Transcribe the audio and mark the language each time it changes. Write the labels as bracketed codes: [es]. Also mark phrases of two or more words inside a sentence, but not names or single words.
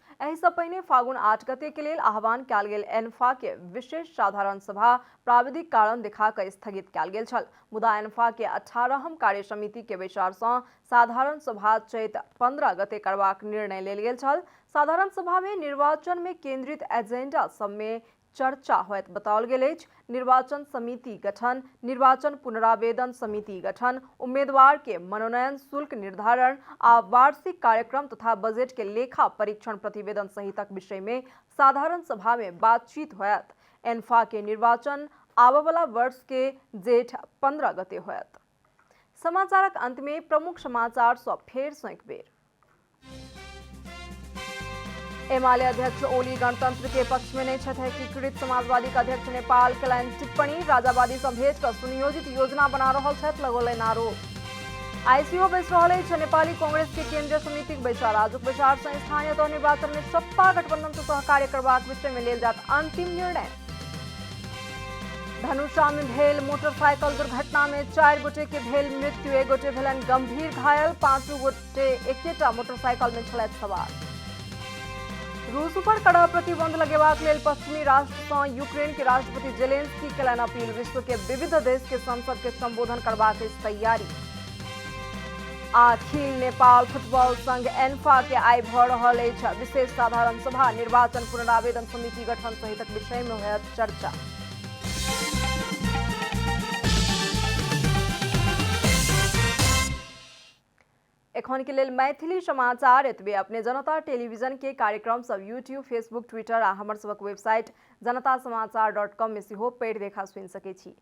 [mai] एहि सँ पहिने फागुन 8 गते के लेल आह्वान कयल गेल एन्फा के विशेष साधारण सभा प्राविधिक कारण देखा कऽ स्थगित कयल गेल छल। मुदा एन्फा के 18हम कार्य समिति के बैसार सँ साधारण सभा चैत 15 गते करबाक निर्णय लेल गेल छल। साधारण सभा में निर्वाचन में केंद्रित एजेंडा सब में चर्चा होयत बताओल गेल अछि। निर्वाचन समिति गठन, निर्वाचन पुनरावेदन समिति गठन, उम्मीदवार के मनोनयन शुल्क निर्धारण आ वार्षिक कार्यक्रम तथा बजट के लेखा परीक्षण प्रतिवेदन सहितक विषय में साधारण सभा में बातचीत होयत। एन्फा के निर्वाचन आबवला वर्ष के जेठ 15 गते होयत। समाचारक अंत में प्रमुख समाचार सब फेर सँ एक बेर। एमाले अध्यक्ष ओली गणतंत्र के पक्ष में नहीं छथि। एकीकृत समाजवादी का अध्यक्ष नेपाल कयलनि टिप्पणी, राजावादी सँ भेट कऽ सुनियोजित योजना बना रहल छथि लगौलनि आरोप। आईसीओ बैस रहल अछि नेपाली कांग्रेस के केंद्रीय समितिक बैसार। आजुक बैसार सँ स्थानीय तह निर्वाचन में सत्ता गठबंधन सँ सहकार्य करबाक विषय में लेल जात अंतिम निर्णय। धनुषा में भेल मोटरसाइकिल दुर्घटना में 4 गोटे के भेल मृत्यु, 1 गोटे भेलनि गंभीर घायल, 5 गोटे एकेटा मोटरसाइकिल में छलथि सवार। रूस पर कड़ा प्रतिबंध लगेबाक लेल पश्चिमी राष्ट्र सँ यूक्रेन के राष्ट्रपति जेलेंस्की केलनि अपील। विश्व के विविध देश के संसद के संबोधन करबाक तैयारी। अखिल नेपाल फुटबॉल संघ एन्फा के आई भऽ रहल अछि विशेष साधारण सभा। निर्वाचन पुनरावेदन समिति गठन सहितक विषय में होयत चर्चा। एखन के लेल मैथिली समाचार एतबे। अपने जनता टेलीविजन के कार्यक्रम सब यूट्यूब, फेसबुक, ट्विटर आ हमर सबक वेबसाइट जनतासमाचार.com में सेहो पढ़ि देखा सुनि सकै छी।